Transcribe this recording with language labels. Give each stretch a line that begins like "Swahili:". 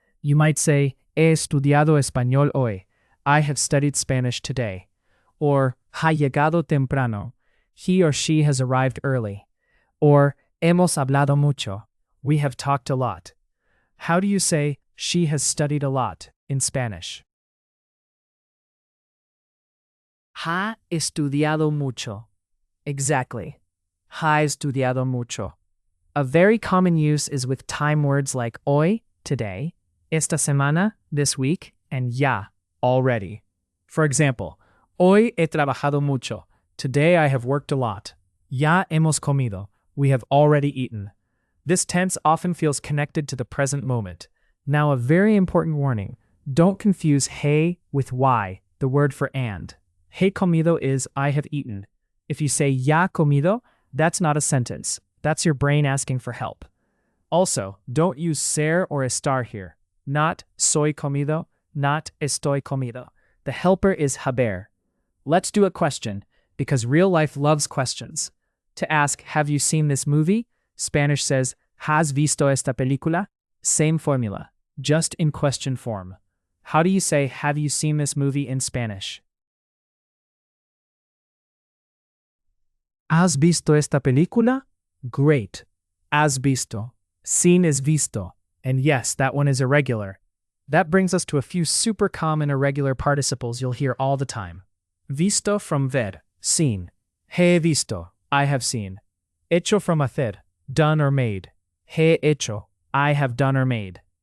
English: You might say,
Spanish: he estudiado español hoy.
English: I have studied Spanish today. Or,
Spanish: ha llegado temprano.
English: He or she has arrived early. Or,
Spanish: hemos hablado mucho.
English: We have talked a lot. How do you say, she has studied a lot in Spanish?
Spanish: Ha estudiado mucho.
English: Exactly.
Spanish: Ha estudiado mucho.
English: A very common use is with time words like hoy, today, esta semana, this week, and ya, already. For example,
Spanish: hoy he trabajado mucho.
English: Today I have worked a lot.
Spanish: Ya hemos comido.
English: We have already eaten. This tense often feels connected to the present moment. Now a very important warning. Don't confuse he with y, the word for and. He comido is I have eaten. If you say ya comido, that's not a sentence. That's your brain asking for help. Also, don't use ser or estar here. Not soy comido, not estoy comido. The helper is haber. Let's do a question, because real life loves questions. To ask, have you seen this movie? Spanish says,
Spanish: ¿has visto esta película?
English: Same formula, just in question form. How do you say, have you seen this movie in Spanish?
Spanish: ¿Has visto esta película?
English: Great. Has visto. Seen is visto. And yes, that one is irregular. That brings us to a few super common irregular participles you'll hear all the time. Visto from ver, seen.
Spanish: He visto,
English: I have seen. Hecho from hacer, done or made.
Spanish: He hecho,
English: I have done or made.